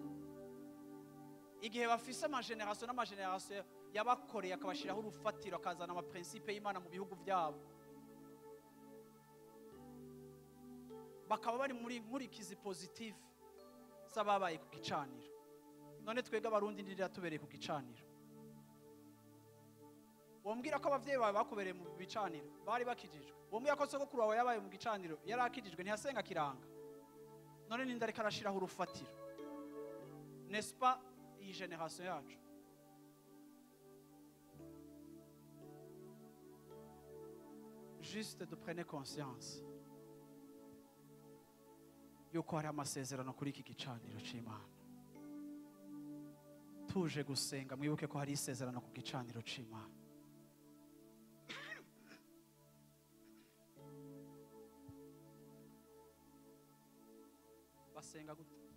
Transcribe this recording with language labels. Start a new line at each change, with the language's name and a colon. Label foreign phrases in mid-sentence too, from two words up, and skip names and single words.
Rundi: Igihe bafise amageneration n'amageneration yabakoreye akabashiraho urufatiro, akazana amaprincipe y'Imana mu bihugu vyabo, bakaba bari muri nkurikizi positive z'ababaye ku gicaniro. None twega abarundi ndirira tubereye ku gicaniro. Wombwira ko abavyeyi bawe bakubereye mu bicaniro bari bakijijwe? Wombwira ko sogokuru wawe yabaye mu gicaniro yari akijijwe ntiyasenga kiranga? None ninde ariko arashiraho urufatiro?
French: N'est-ce pas
Rundi: iyi generation yacu?
French: Juste de prendre conscience
Rundi: yuko hari amasezerano kuri iki gicaniro c'Imana. Tuje gusenga mwibuke ko hari isezerano ku gicaniro c'Imana. Basenga gute?